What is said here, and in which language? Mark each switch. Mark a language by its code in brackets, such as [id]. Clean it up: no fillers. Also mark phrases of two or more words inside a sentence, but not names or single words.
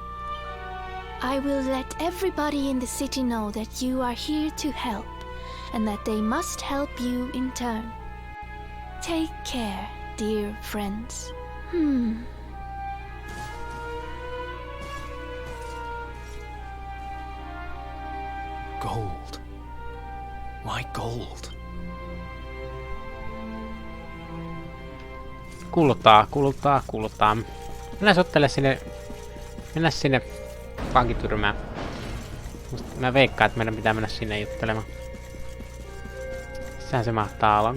[en] I will let everybody in the city know that you are here to help, and that they must help you in turn. Take care, dear friends. Gold. Why gold? [fi] Kultaa. Mennä sinne pankityrmään. Mä veikkaan, että meidän pitää mennä sinne juttelemaan. Missähän se mahtaa olla?